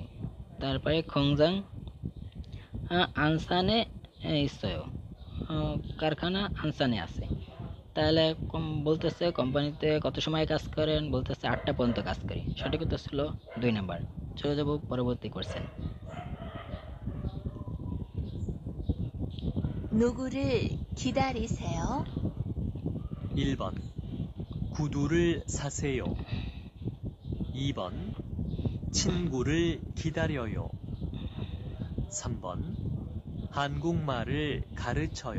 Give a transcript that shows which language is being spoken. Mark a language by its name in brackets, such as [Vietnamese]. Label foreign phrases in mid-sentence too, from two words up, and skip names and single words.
[Bangla] তারপরে [Korean] 공장 안산에 있어요, [Bangla] কারখানা আনসানে আছে। তাহলে বলতেছে কোম্পানিতে কত সময় কাজ করেন, বলতেছে 8টা পর্যন্ত কাজ করি। সঠিক উত্তর ছিল 2 নাম্বার। চলে যাব পরবর্তী কোশ্চেন। [Korean] 누구를 기다리세요? 1번 구두를 사세요. 2번 친구를 기다려요. 3번 한국말을 가르쳐요.